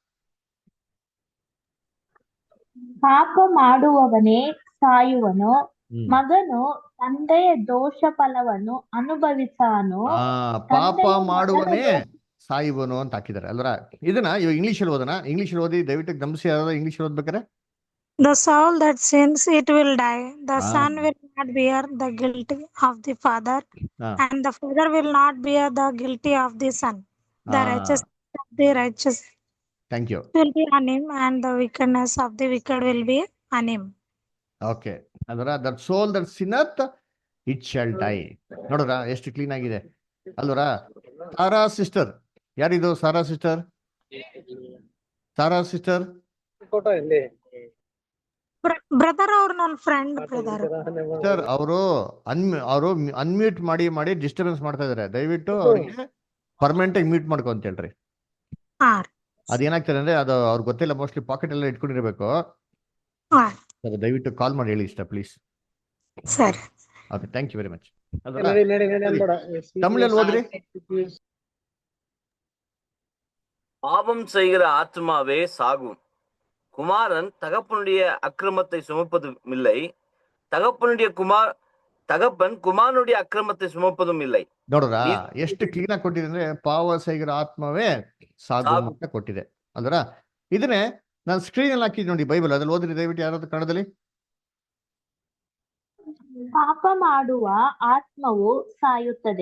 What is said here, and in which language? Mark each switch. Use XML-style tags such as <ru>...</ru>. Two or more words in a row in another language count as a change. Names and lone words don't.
<kn>ಪಾಪ ಮಾಡುವವನೇ ಸಾಯುವನು, ಮಗನು ತಂದೆಯ ದೋಷ ಫಲವನ್ನು ಅನುಭವಿಸಾನು. ಪಾಪ ಮಾಡುವನೇ ಸಾಯುವನು ಅಂತ ಹಾಕಿದ್ದಾರೆ ಅಲ್ವರ. ಇದನ್ನ ಇವಾಗ ಇಂಗ್ಲಿಷಲ್ಲಿ ಓದೋಣ. ಇಂಗ್ಲಿಷಲ್ಲಿ ಓದಿ ದಯವಿಟ್ಟು ಗಮನಿಸಿ. ಯಾರು ಇಂಗ್ಲಿಷ್ ಓದ್ಬೇಕಾರೆ?</kn> <en>The soul that sins, it will die. The son will not bear the guilt of the father, and the father will not bear the guilty of the son. The righteousness of the righteous will be on him, and the wickedness of the wicked will be on him. ಓಕೆ, ಅದರ that soul that sinneth it shall die.</en> <kn>ನೋಡ್ರ ಎಷ್ಟು ಕ್ಲೀನ್ ಆಗಿದೆ ಅಲ್ವರ. ಸಾರಾ ಸಿಸ್ಟರ್, ಯಾರಿದು ಸಾರಾ ಸಿಸ್ಟರ್? ಸಾರಾ ಸಿಸ್ಟರ್ ಬ್ರದರ್ ಅವ್ರು ನನ್ನ ಫ್ರೆಂಡ್ ಬ್ರದರ್. ಸರ್, ಅವರು ಅನ್ಮ್ಯೂಟ್ ಮಾಡಿ ಡಿಸ್ಟರ್ಬೆನ್ಸ್ ಮಾಡ್ತಾ ಇದಾರೆ. ದಯವಿಟ್ಟು ಅವ್ರಿಗೆ ಪರ್ಮನೆಂಟ್ ಆಗಿ ಮ್ಯೂಟ್ ಮಾಡ್ಕೊ ಅಂತ ಹೇಳ್ರಿ. ಅದೇನಾಗ್ತದೆ ಅಂದ್ರೆ ಅದು ಅವ್ರಿಗೆ ಗೊತ್ತಿಲ್ಲ,</kn> <en>mostly pocket</en> <kn>ಎಲ್ಲ ಇಟ್ಕೊಂಡಿರ್ಬೇಕು. ದಯವಿಟ್ಟು ಕಾಲ್ ಮಾಡಿ ಹೇಳಿ ಇಷ್ಟ ಪ್ಲೀಸ್. ಸರಿ, ಓಕೆ,</kn> <en>thank you very much.</en> <kn>ತಮಿಳಲ್ಲಿ ಓದ್ರಿ.</kn> <ta>பாவம் செய்கிற ஆத்மாவே சாகும். குமாரன் தகப்பனுடைய அக்கிரமத்தை சுமப்பதும் இல்லை, தகப்பன் குமாரனுடைய அக்கிரமத்தை சுமப்பதும் இல்லை.</ta> <kn>ನೋಡ್ರ ಎಷ್ಟು ಕ್ಲೀನ್ ಆಗಿ ಕೊಟ್ಟಿದೆ ಅಂದ್ರೆ,</kn> <ta>பாவம் செய்கிற ஆத்மாவே சாகும்</ta> <kn>ಅಂತ ಕೊಟ್ಟಿದೆ ಅಂದ್ರ. ಇದನ್ನೇ ನಾನು ಸ್ಕ್ರೀನ್ ಅಲ್ಲಿ ಹಾಕಿದ್ ನೋಡಿ ಬೈಬಲ್, ಅದ್ರಲ್ಲಿ ಓದ್ರಿ ದಯವಿಟ್ಟು ಯಾರಾದ್ರೂ ಕನ್ನಡದಲ್ಲಿ. ಪಾಪ ಮಾಡುವ ಆತ್ಮವು ಸಾಯುತ್ತದೆ.</kn>